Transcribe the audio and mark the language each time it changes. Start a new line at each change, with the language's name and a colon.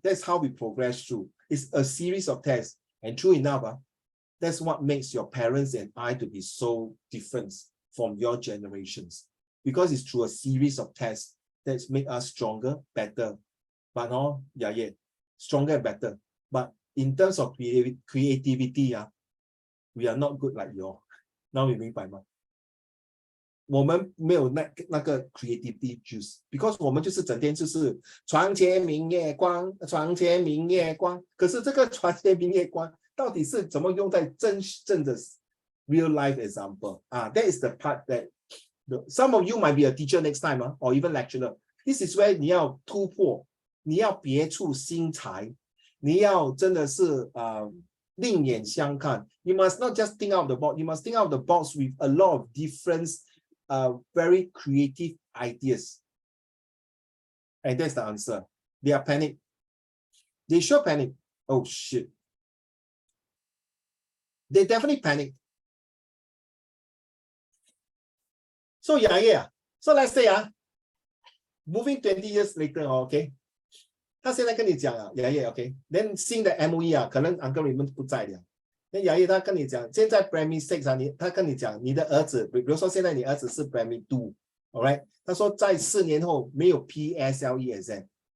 English: That's how we progress through. It's a series of tests. And true enough, that's what makes your parents and I to be so different from your generations. Because it's through a series of tests that make us stronger, better. But stronger and better. But in terms of creativity, we are not good like you. Now we
Chinese: 明白吗？我们没有那个
English: creativity juice, because
Chinese: 我们就是整天就是床前明月光，床前明月光。可是这个床前明月光到底是怎么用在真正的
English: real life example? That is the part that some of you might be a teacher next time, or even lecturer. This is where
Chinese: 你要突破，你要别出心裁，你要真的是另眼相看。
English: You must not just think out of the box. You must think out of the box with a lot of different very creative ideas. And that's the answer. They are panicked. They sure panic. Oh shit. They definitely panic. So so let's say moving 20 years later, okay.
Chinese: 他现在跟你讲okay. Then 新的 MOE 可能 Uncle Raymond 不在了。那雅叶他跟你讲，现在 Primary 6他跟你讲，你的儿子，比如说现在你儿子是 Primary 2， Alright， 他说在4年后没有 PSLE exam.